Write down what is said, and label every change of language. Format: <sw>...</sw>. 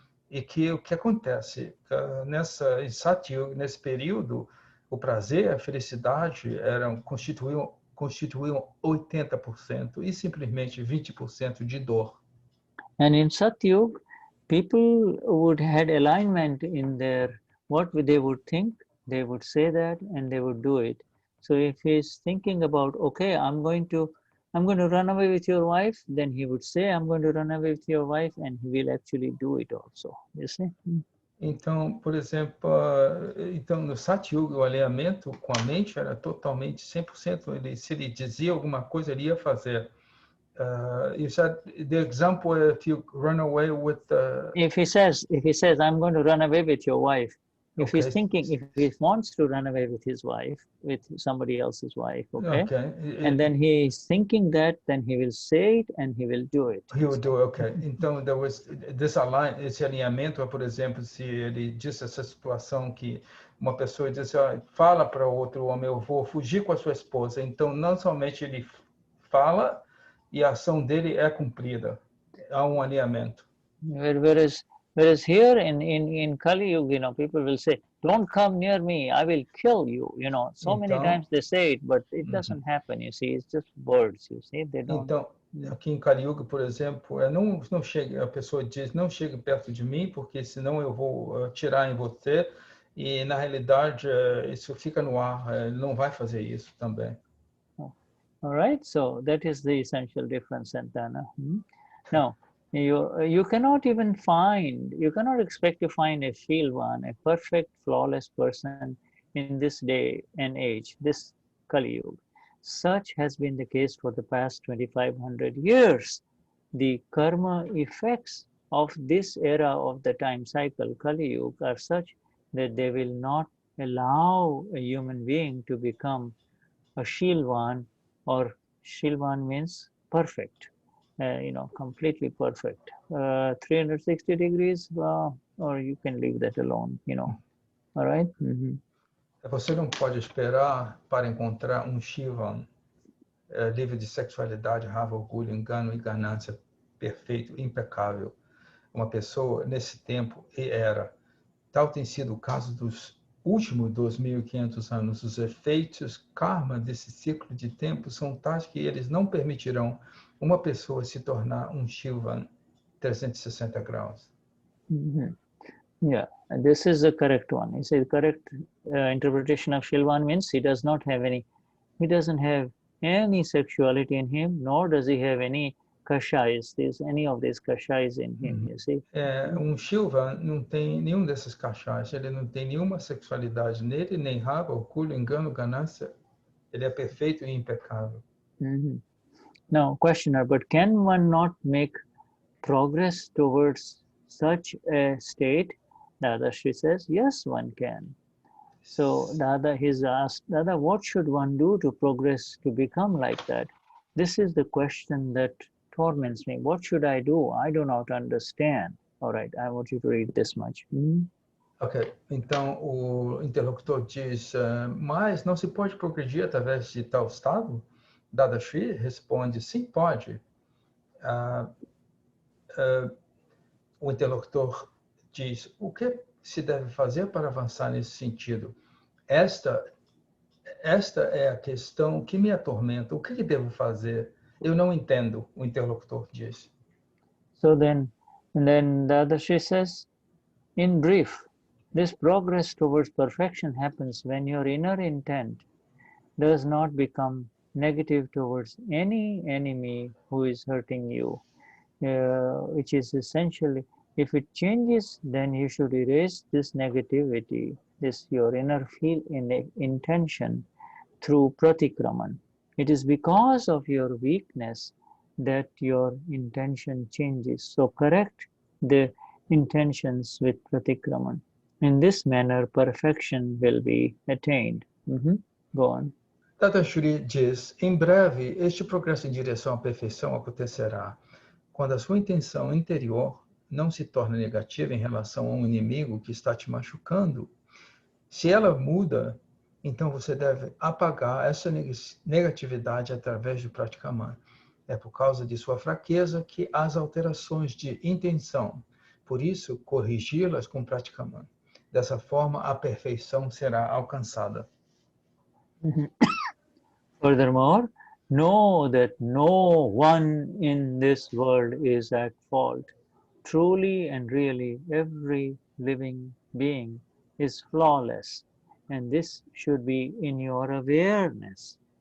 <pt>E que o que acontece em Satyug, nesse período, o prazer, a felicidade constituíam 80% e simplesmente 20% de dor.</pt> <en>And in Satyug, people had alignment in their what they would think, they would say that, and they would do it. So if he's thinking about, okay, I'm going to run away with your wife, then he would say, I'm going to run away with your wife, and he will actually do it also. You see?</en> <pt>Então, por exemplo, no Satyuga, o alinhamento com a mente era totalmente 100%. Se ele dizia alguma coisa, ele ia fazer.</pt> <en>You said the example, if you run away with if he says I'm going to run away with your wife, if okay. he's thinking, if he wants to run away with his wife, with somebody else's wife, okay. And then he's thinking that, then he will say it and he will do it. He will do it, okay.</en> <pt>Então, esse alinhamento, por exemplo, se ele disse essa situação que uma pessoa diz, fala para outro homem, eu vou fugir com a sua esposa. Então, não somente ele fala e a ação dele é cumprida. Há alinhamento.</pt> <en>Whereas here in Kali Yuga, people will say, don't come near me, I will kill you. So many times they say it, but it doesn't happen, you see, it's just words, you see, they don't.</en> <pt>Então, aqui em Kali Yuga, por exemplo, não chegue, a pessoa diz, não chegue perto de mim, porque senão eu vou atirar em você, e na realidade isso fica no ar, ele não vai fazer isso também.</pt> <en>All right, so that is the essential difference, Santana. Now, you cannot expect to find a Shilvan, a perfect, flawless person in this day and age, this Kali Yuga. Such has been the case for the past 2,500 years. The karma effects of this era of the time cycle, Kali Yuga, are such that they will not allow a human being to become a Shilvan, or Shilvan means perfect. Completely perfect. 360 degrees, or you can leave that alone, All right?</en> <pt>Você não pode esperar para encontrar Shivan livre de sexualidade, raiva, orgulho, engano e ganância, perfeito, impecável. Uma pessoa nesse tempo e era. Tal tem sido o caso dos últimos 2.500 anos. Os efeitos karma desse ciclo de tempo são tais que eles não permitirão uma pessoa se tornar Shivan 360 graus.</pt> <en>Yeah, and this is the correct one. He said correct interpretation of Shilvan means he doesn't have any sexuality in him, nor does he have any kashais. There's any of these kashais in him, you see.</en> <pt>Shilvan não tem nenhum desses kashais, ele não tem nenhuma sexualidade nele, nem raiva, orgulho, engano, ganância. Ele é perfeito e impecável.</pt> <en>Now, questioner, but can one not make progress towards such a state? Dadashri says, yes, one can. So Dada has asked, Dada, what should one do to progress to become like that? This is the question that torments me. What should I do? I do not understand. All right, I want you to read this much.</en> <pt>Ok, então o interlocutor diz, mas não se pode progredir através de tal estado? Dadashri responde, sim, pode. O interlocutor diz, o que se deve fazer para avançar nesse sentido? Esta é a questão que me atormenta. O que devo fazer? Eu não entendo, o interlocutor diz.</pt> <en>So then Dadashri says, in brief, this progress towards perfection happens when your inner intent does not become negative towards any enemy who is hurting you, which is essentially, if it changes, then you should erase this negativity, this your inner intention through pratikraman. It is because of your weakness that your intention changes. So correct the intentions with pratikraman. In this manner, perfection will be attained. Go on.</en> <pt>Dadashri diz, em breve, este progresso em direção à perfeição acontecerá quando a sua intenção interior não se torna negativa em relação a um inimigo que está te machucando. Se ela muda, então você deve apagar essa negatividade através do Pratikaman. É por causa de sua fraqueza que as alterações de intenção. Por isso, corrigi-las com Pratikaman. Dessa forma, a perfeição será alcançada.</pt> <en>Furthermore, know that no one in this world is at fault. Truly and really, every living being is flawless, and this should be in your awareness.</en>